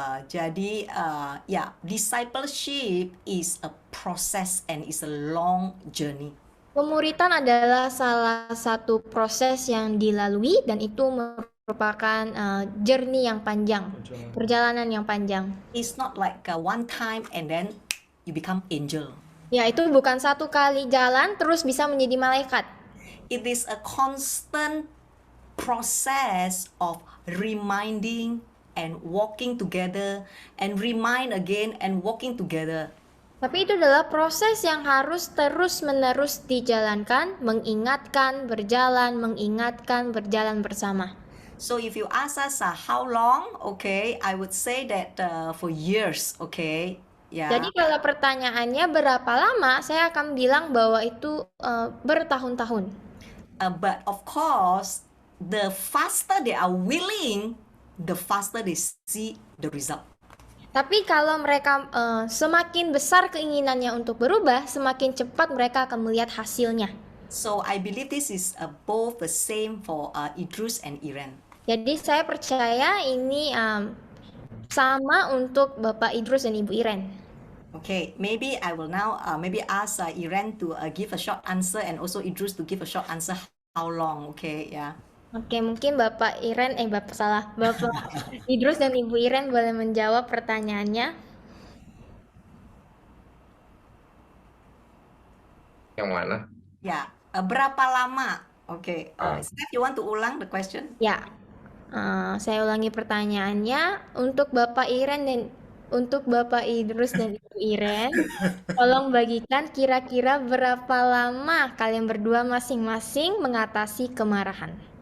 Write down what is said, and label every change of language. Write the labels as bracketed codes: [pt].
[en] Jadi discipleship is a process and is a long journey. [id] Pemuritan adalah salah satu proses yang dilalui dan itu merupakan journey yang panjang, perjalanan yang panjang. [en] It's not like one time and then you become angel. [id] Ya, itu bukan satu kali jalan terus bisa menjadi malaikat. [en] It is a constant process of reminding and walking together and remind again and walking together. [id] Tapi itu adalah proses yang harus terus-menerus dijalankan, mengingatkan, berjalan bersama. [en] So if you ask us how long, okay, I would say that for years, okay. Yeah. [id] Jadi kalau pertanyaannya berapa lama, saya akan bilang bahwa itu bertahun-tahun. [en] But of course, the faster they are willing, the faster they see the result. [id] Tapi kalau mereka semakin besar keinginannya untuk berubah, semakin cepat mereka akan melihat hasilnya. [en] So I believe this is both the same for Idrus and Iren. [id] Jadi saya percaya ini sama untuk Bapak Idrus dan Ibu Iren. [en] Okay, maybe I will now maybe ask Iren to give a short answer and also Idrus to give a short answer. How long? Okay, yeah. [id] Oke, mungkin Bapak Idrus dan Ibu Iren boleh menjawab pertanyaannya. Yang mana? Ya, berapa lama? [en] Oke, Steph, you want to ulang the question? [id] Ya, saya ulangi pertanyaannya untuk Bapak Idrus dan Ibu Iren. Tolong bagikan kira-kira berapa lama kalian berdua masing-masing mengatasi kemarahan.